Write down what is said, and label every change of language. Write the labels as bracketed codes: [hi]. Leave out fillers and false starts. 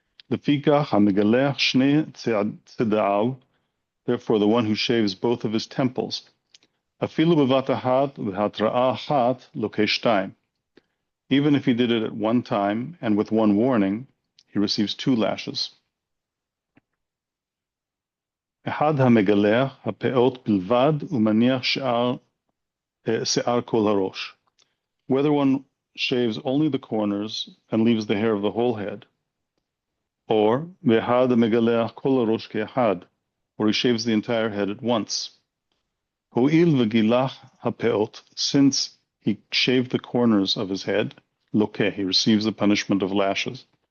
[en] Therefore, the one who shaves both of his temples, even if he did it at one time and with one warning, he receives 2 lashes. [he] אחד המגלח הפאות בלבד ומניח שיער כל הראש. [en] Whether one shaves only the corners and leaves the hair of the whole head, or [he] ואחד המגלח כל הראש כאחד, [en] or he shaves the entire head at once. [he] הואיל וגילח הפאות, [en] since he shaved the corners of his head, לוקה, he receives the punishment of lashes.